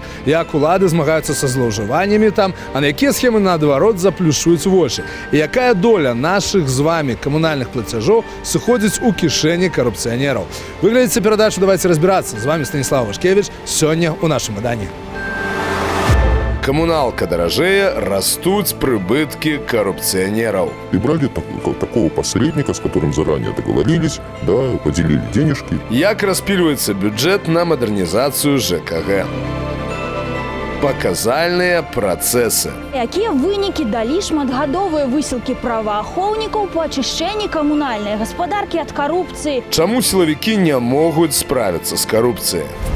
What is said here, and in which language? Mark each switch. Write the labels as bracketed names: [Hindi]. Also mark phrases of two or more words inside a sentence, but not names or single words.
[Belarusian] Як улады змагаюцца са злоўжываннямі там, а на якія схемы наадварот заплюшчваюць вочы? І якая доля нашых з вамі камунальных плацяжоў сыходзіць у кішэні карупцыянераў? Вы глядзіце перадачу «Давайте разбираться». З вами Станіслав Вашкевіч. Сёння ў нашым выданні. [Russian] Коммуналка дорожее, растут прибытки коррупционеров. И брали такого посредника, с которым заранее договорились, да, поделили денежки. Як распиливается бюджет на модернизацию ЖКГ? Показальные процессы. [Belarusian] Якія вынікі далі шматгадовыя высілкі праваахоўнікаў па ачышчэнні камунальнай гаспадаркі ад карупцыі? Чаму сілавікі не могуць справіцца з карупцыяй?